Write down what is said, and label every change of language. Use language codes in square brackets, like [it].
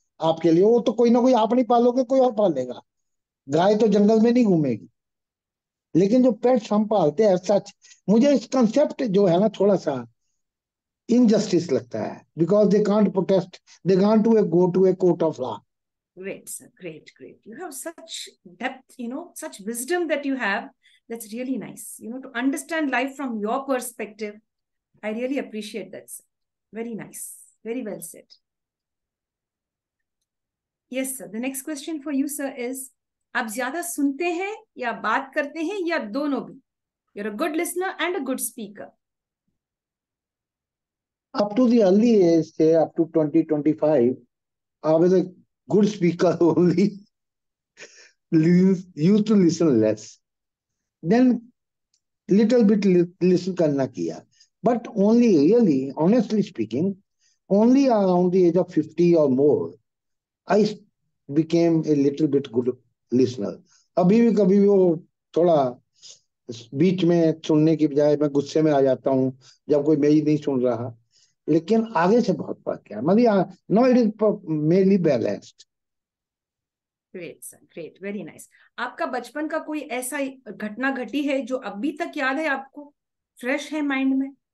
[hi] आपके लिए वो तो कोई ना कोई, आप नहीं पालोगे कोई और पालेगा। गाय तो जंगल में नहीं घूमेगी। लेकिन जो पेट्स हम पालते हैं सच, मुझे इस कंसेप्ट जो है ना थोड़ा सा इनजस्टिस लगता है, [en] Because they can't protest, they can't to go to a court of law. Great, sir. Great, great. You have such depth, such wisdom that you have. That's really nice. To understand life from your perspective. I really appreciate that, sir. Very nice. Very well said. Yes, sir. The next question for you, sir, is [hi] आप ज्यादा सुनते हैं या बात करते हैं या दोनों भी? [en] You're a good listener and a good speaker. Up to the early age, say up to 20-25, I was a good speaker only. Used to listen less. Then little bit listen [hi] करना किया. [en] But only really, honestly speaking, only around the age of 50 or more, I became a little bit good listener. [hi] अभी भी कभी भी वो थोड़ा बीच में सुनने की बजाय मैं गुस्से में आ जाता हूँ जब कोई मेरी नहीं सुन रहा, लेकिन आगे से बहुत फर्क है। [en] मतलब no it is mainly balanced. Great sir, great, very nice. [hi] आपका बचपन का कोई ऐसा घटना घटी है जो अभी तक याद है आपको, फ्रेश है माइंड में?